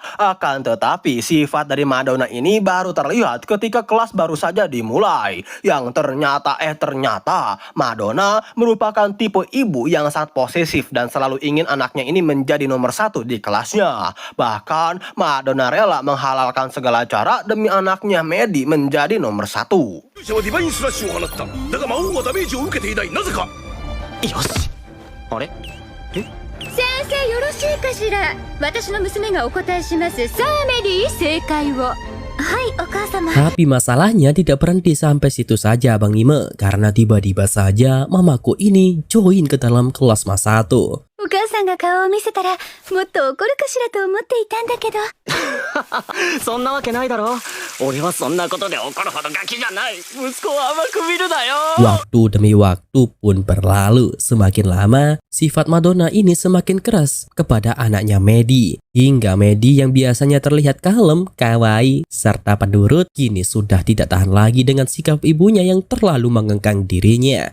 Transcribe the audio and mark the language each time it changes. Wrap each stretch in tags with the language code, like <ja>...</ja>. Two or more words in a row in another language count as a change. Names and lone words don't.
<id>Akan tetapi sifat dari Madonna ini baru terlihat ketika kelas baru saja dimulai. Yang ternyata Madonna merupakan tipe ibu yang sangat posesif dan selalu ingin anaknya ini menjadi nomor 1 di kelasnya. Bahkan Madonna rela menghalalkan segala cara demi anaknya Maddie menjadi nomor 1.</id> <ja>勇者はディバインスラッシュを放った。だが魔王はダメージを受けていない。なぜか。よし。あれ？先生よろしいかしら。私の娘がお答えします。さあメリー、正解を。はい、お母様。</ja> <id>Tapi masalahnya tidak berhenti sampai situ saja Bang Ime, karena tiba-tiba saja mamaku ini join ke dalam kelas Mas 1.</id> <ja>お母さんが顔を見せたらもっと怒るかしらと思っていたんだけど。そんなわけないだろ。俺はそんなことで怒るほどガキじゃない。息子を甘く見るなよ。</ja> <id>Waktu demi waktu pun berlalu. Semakin lama, sifat Madonna ini semakin keras kepada anaknya Maddie. Hingga Maddie yang biasanya terlihat kalem, kawaii, serta penurut, kini sudah tidak tahan lagi dengan sikap ibunya yang terlalu mengengkang dirinya.</id>